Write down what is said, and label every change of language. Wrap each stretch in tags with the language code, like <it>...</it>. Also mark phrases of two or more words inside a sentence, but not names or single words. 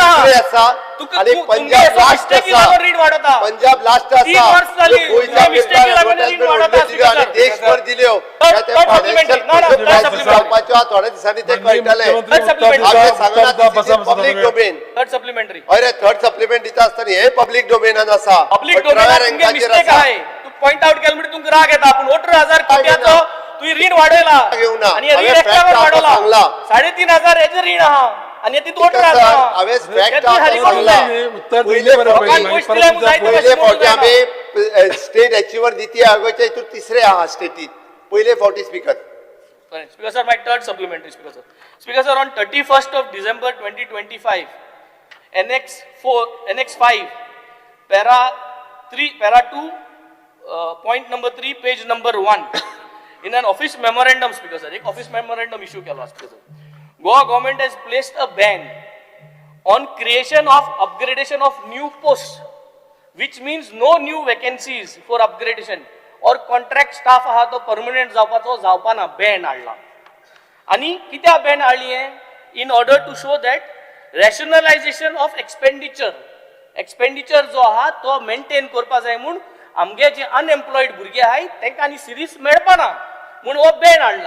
<kok>आसा आणि पंजाब लास्ट आसा. पंजाब लास्ट आसा. आणि देशभर दिल्यो त्या फायनान्शियल जावपाच्यो थोड्या दिसांनी ते कळटले. आमी सांगना</kok> <en>public domain. Third supplementary.</en> <kok>अरे</kok> <en>third supplement</en> <kok>दिता आसतना हे पब्लीक डोमेनान आसा.</kok> <en>public domain mistake</en> <kok>आहे. तू</kok> <en>point out</en> <kok>केलं म्हणजे तुमका राग येता. पण 18,000 कोट्याचो तू रीण वाडयला आणि रीण एक्स्ट्रावर वाडवला. 3,500 हेजे रीण आहा आणि ती 18,000. हावें फॅक्ट सांगला. पहिले फावटी आमी</kok> <en>state achiever</en> <kok>नीती आयोगाच्या हितून तिसरे आहा स्टेटीत. पहिले फावटी स्पीकर.</kok> <en>Speaker sir, my third supplementary, Speaker sir. Speaker sir, on 31st of December 2025, Annex 5, Para 2, point number 3, page number 1, in an office memorandum, Speaker sir, एक office memorandum issue केला, Speaker sir. Goa government has placed a ban on creation of upgradation of new posts, which means no new vacancies for upgradation.</en> <kok>और</kok> <en>contract staff</en> <kok>आहा तो परमनंट जावपाना बॅन हाडला. आणि कित्याक बॅन हाडली हे?</kok> <en>in order to show that rationalization of expenditure</en> <kok>जो आहा तो मेंटेन करपा जाय म्हूण आमगे जे अनएम्प्लॉयड भुरगे आहाय तांकां आनी सिरीज मेळपाना म्हूण हो बॅन हाडला.</kok>